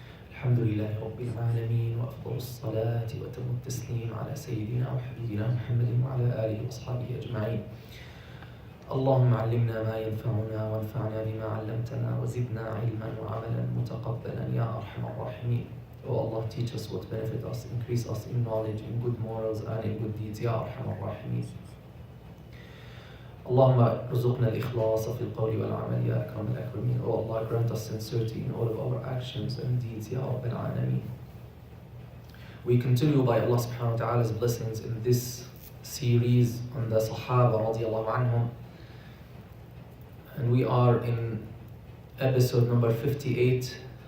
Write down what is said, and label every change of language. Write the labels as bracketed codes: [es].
[ar] الحمد لله رب العالمين وأفضل الصلاة وأتم التسليم على سيدنا وحبيبنا محمد وعلى آله وأصحابه أجمعين. اللهم علمنا ما ينفعنا وانفعنا بما علمتنا وزدنا علما وعملا متقبلا يا أرحم الراحمين. [en] Oh Allah, teach us what benefit us, increase us in knowledge, in good morals and in good deeds [ar] يا أرحم الراحمين. اللهم ارزقنا الإخلاص في القول والعمل يا أكرم الأكرمين. [en] Oh Allah, grant us sincerity in all of our actions and deeds [ar] يا رب العالمين. [en] We continue by Allah subhanahu wa ta'ala's blessings in this series on the Sahaba radiallahu anhum. And we are in episode number 58.